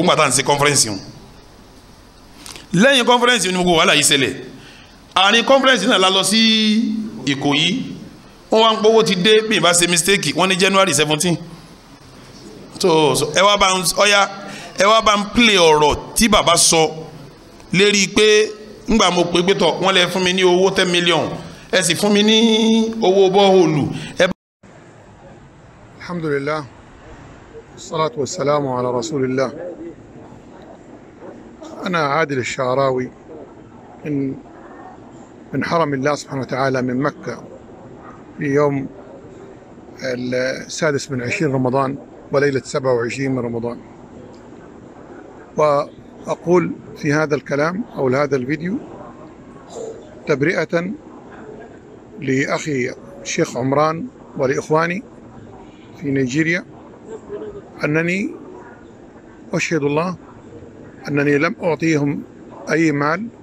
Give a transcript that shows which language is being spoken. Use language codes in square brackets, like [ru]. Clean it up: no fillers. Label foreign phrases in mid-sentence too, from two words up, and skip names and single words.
[yo] ńgbà tá à ń ṣe kọ́nfẹ́rẹ́nsì òun lẹ́yìn kọ́nfẹ́rẹ́nsì ni gbogbo wàhálà yìí ṣẹlẹ̀ àárín kọ́nfẹ́rẹ́nsì náà la lọ sí Ìkòyí wọ́n wá ń pọ́wọ́ ti dé bí [en] ìbá ṣe mistake [yo] wọ́n ní January 17 so ẹ wá bá ń play ọ̀rọ̀ tí bàbá sọ lérí pé ńgbà mo pè tọ̀ wọ́n lè fún mi ní owó 10 million ẹ sì fún mi ní owó bọ́ọ̀lù. [ar] الحمد لله الصلاة والسلام على رسول الله أنا عادل الشعراوي من حرم الله سبحانه وتعالى من مكة في يوم 26 رمضان وليلة 27 من رمضان وأقول في هذا الكلام أو هذا الفيديو تبرئة لأخي الشيخ عمران ولإخواني في نيجيريا أنني أشهد الله أنني لم أعطيهم أي مال